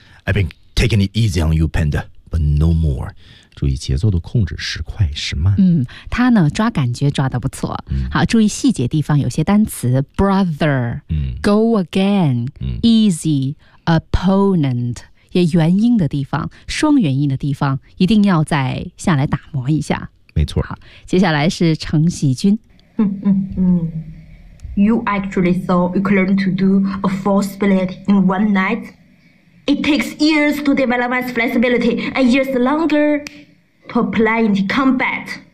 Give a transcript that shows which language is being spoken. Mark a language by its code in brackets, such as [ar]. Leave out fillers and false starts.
[en] I've been taking it easy on you, Panda, but no more. [zh] 注意节奏的控制，时快时慢。嗯，他呢抓感觉抓得不错、嗯。好，注意细节地方有些单词 ：brother， go again， easy， opponent。也元音的地方，双元音的地方，一定要再下来打磨一下。没错。好，接下来是程喜君。 [en] You actually thought you could learn to do a full split in one night? It takes years to develop my flexibility and years longer to apply into combat.